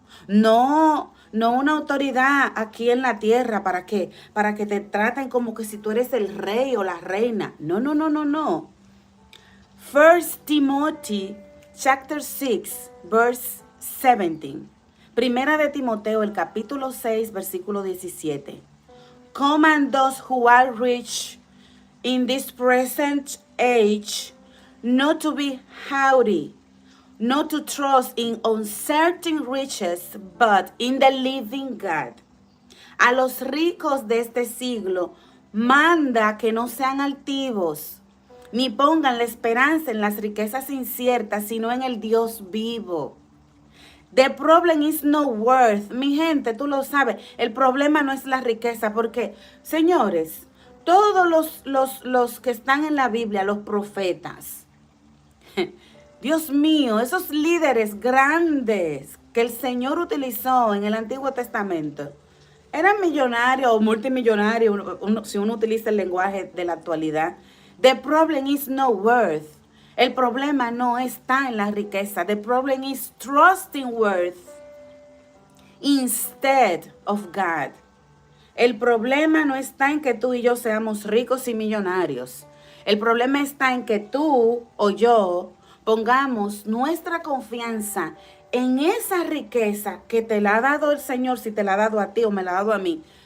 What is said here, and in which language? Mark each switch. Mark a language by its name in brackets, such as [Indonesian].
[Spanish] No una autoridad aquí en la tierra, ¿para qué? Para que te traten como que si tú eres el rey o la reina. No. [English] 1 Timothy chapter 6, verse 17. [Spanish] Primera de Timoteo, el capítulo 6, versículo 17. [English] Command those who are rich in this present age not to be haughty, not to trust in uncertain riches, but in the living God. [Spanish] A los ricos de este siglo, manda que no sean altivos, ni pongan la esperanza en las riquezas inciertas, sino en el Dios vivo. [English] The problem is no worth. [Spanish] Mi gente, tú lo sabes, el problema no es la riqueza, porque, señores, todos los que están en la Biblia, los profetas, Dios mío, esos líderes grandes que el Señor utilizó en el Antiguo Testamento, eran millonarios o multimillonarios, si uno utiliza el lenguaje de la actualidad. [English] The problem is no worth. [Spanish] El problema no está en la riqueza. [English] The problem is trusting worth instead of God. [Spanish] El problema no está en que tú y yo seamos ricos y millonarios. El problema está en que tú o yo pongamos nuestra confianza en esa riqueza que te la ha dado el Señor, si te la ha dado a ti o me la ha dado a mí.